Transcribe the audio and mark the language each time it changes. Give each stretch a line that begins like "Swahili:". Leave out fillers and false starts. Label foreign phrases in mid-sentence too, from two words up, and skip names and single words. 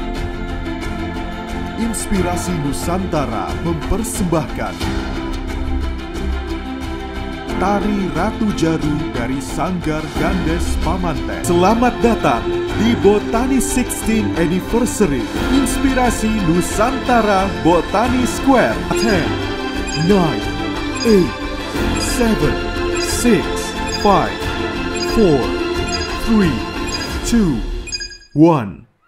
Indonesian: Inspirasi Nusantara mempersembahkan Tari Ratu Jaru dari Sanggar Gandes Pamanten. Selamat datang di Botani 16 Anniversary Inspirasi Nusantara Botani Square. 10, 9, 8, 7, 6, 5, 4, 3, 2, 1.